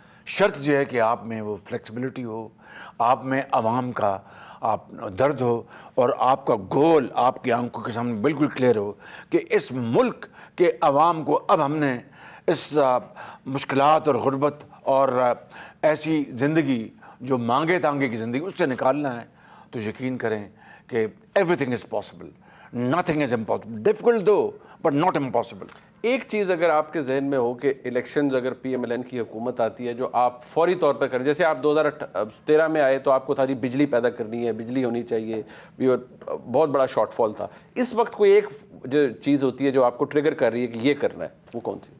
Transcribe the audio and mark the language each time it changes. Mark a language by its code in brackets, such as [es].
[ur] شرط یہ ہے کہ آپ میں وہ فلیکسیبلٹی ہو، آپ میں عوام کا آپ درد ہو، اور آپ کا گول آپ کی آنکھوں کے سامنے بالکل کلیئر ہو کہ اس ملک کے عوام کو اب ہم نے اس مشکلات اور غربت اور ایسی زندگی جو مانگے تانگے کی زندگی اس سے نکالنا ہے. تو یقین کریں کہ [en] Everything is possible. Nothing is impossible. Difficult though, but not impossible. [ur] ایک چیز اگر آپ کے ذہن میں ہو کہ الیکشنز اگر پی ایم ایل این کی حکومت آتی ہے جو آپ فوری طور پہ کریں، جیسے آپ 2013 میں آئے تو آپ کو ساری بجلی پیدا کرنی ہے، بجلی ہونی چاہیے، بہت بڑا شارٹ فال تھا. اس وقت کوئی ایک جو چیز ہوتی ہے جو آپ کو ٹریگر کر رہی ہے کہ یہ کرنا ہے، وہ کون سی؟